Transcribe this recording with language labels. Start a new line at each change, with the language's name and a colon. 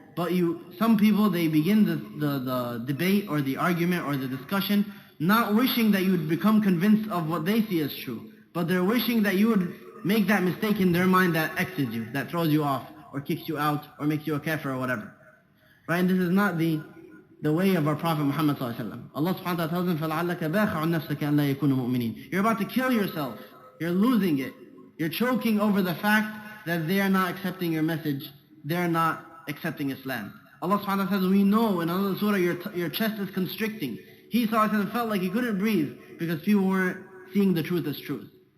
English: But some people, they begin the debate or the argument or the discussion, not wishing that you would become convinced of what they see as true. But they're wishing that you would make that mistake in their mind that X's you, that throws you off, or kicks you out or makes you a kafir or whatever. Right? And this is not the way of our Prophet Muhammad sallallahu alaihi wasallam.
Arabic: Allah subhanahu wa ta'ala tells him, فَلَعَلَّكَ بَاخِعٌ نَفْسَكَ أَنْ لَا يَكُونُ مُؤْمِنِينَ.
English: You're about to kill yourself. You're losing it. You're choking over the fact that they are not accepting your message. They're not accepting Islam. Allah subhanahu wa ta'ala says, we know in another surah your chest is constricting. He sallallahu alaihi wasallam felt like he couldn't breathe because people weren't seeing the truth as truth.